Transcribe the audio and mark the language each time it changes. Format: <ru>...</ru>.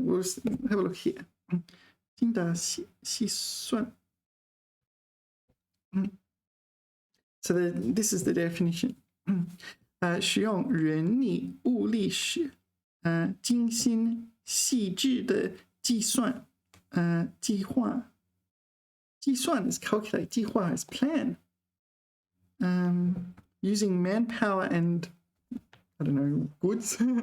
<en>We'll just have a look here. 精打细算. So this is the definition.</en> <zh>使用人力物力时，精心细致的计算，计划。</zh> <en>计算 is calculate, 计划 is plan. Using manpower and, I don't know, goods.</en>